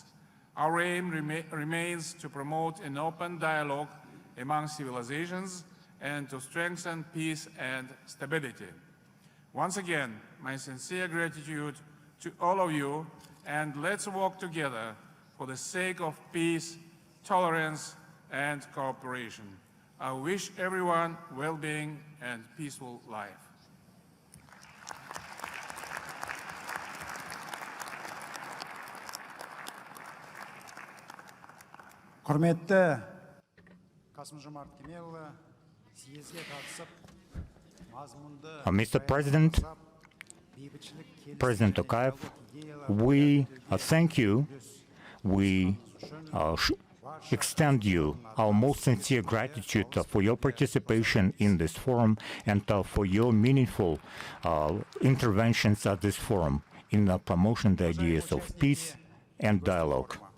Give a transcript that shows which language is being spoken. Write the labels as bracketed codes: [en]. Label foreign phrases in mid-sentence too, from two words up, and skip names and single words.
[en] Our aim remains to promote an open dialogue among civilizations and to strengthen peace and stability. Once again, my sincere gratitude to all of you, and let's work together for the sake of peace, tolerance, and cooperation. I wish everyone well-being and peaceful life. [kk] Құрметті Қасым-Жомарт Кемелұлы, съезге қатысып, мазмұнды [en] Mr. President, President Tokayev, we thank you. We extend you our most sincere gratitude for your participation in this forum and for your meaningful interventions at this forum in promoting the ideas of peace and dialogue.